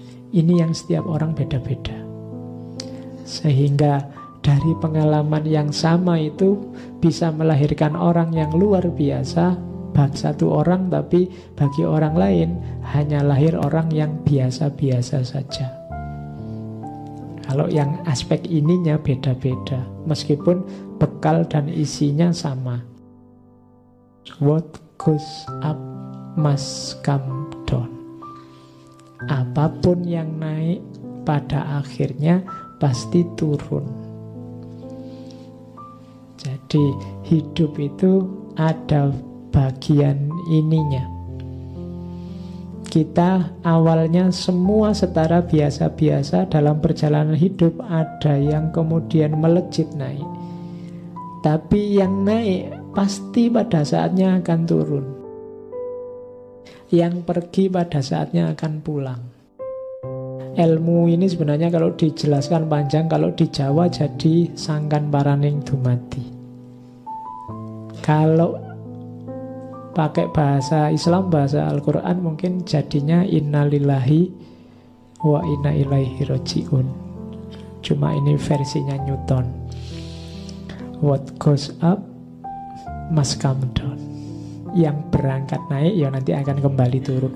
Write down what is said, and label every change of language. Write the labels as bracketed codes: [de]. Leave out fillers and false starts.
[id] Ini yang setiap orang beda-beda. Sehingga dari pengalaman yang sama itu bisa melahirkan orang yang luar biasa, bagi satu orang, tapi bagi orang lain hanya lahir orang yang biasa-biasa saja. Kalau yang aspek ininya beda-beda, meskipun bekal dan isinya sama. [en] What goes up must come down. [id] Apapun yang naik pada akhirnya pasti turun. Jadi hidup itu ada bagian ininya. Kita awalnya semua setara biasa-biasa, dalam perjalanan hidup ada yang kemudian melejit naik. Tapi yang naik pasti pada saatnya akan turun. Yang pergi pada saatnya akan pulang. Ilmu ini sebenarnya kalau dijelaskan panjang, kalau di Jawa jadi [jv] sangkan paraning dumadi. [id] Kalau pakai bahasa Islam, bahasa Al-Quran, mungkin jadinya [ar] innalillahi wa inna ilaihi raji'un. [id] Cuma ini versinya Newton. [en] What goes up must come down. [id] Yang berangkat naik ya nanti akan kembali turun.